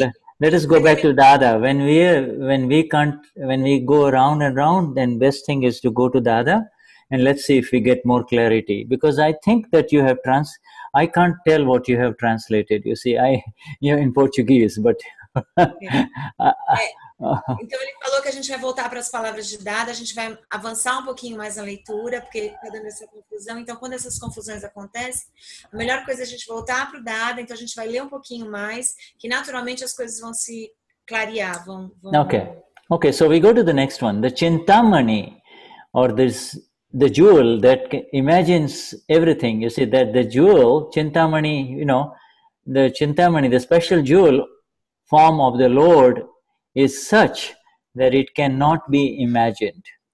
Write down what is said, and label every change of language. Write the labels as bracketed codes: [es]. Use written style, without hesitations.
[en] So let us go back to Dada. When we go around and round, then best thing is to go to Dada, and let's see if we get more clarity. Because I think that you have I can't tell what you have translated. You see, you're in Portuguese, but... [pt] Então ele falou que a gente vai voltar para as palavras de Dada, a gente vai avançar um pouquinho mais na leitura, porque está dando essa confusão. Então, quando essas confusões acontecem, a melhor coisa é a gente voltar para o Dada, então a gente vai ler um pouquinho mais, que naturalmente as coisas vão se clarear. [en] Okay, so we go to the next one. The Chintamani, or the jewel that imagines everything. You see that the jewel, Chintamani, the Chintamani, the special jewel form of the Lord is such that it cannot be imagined.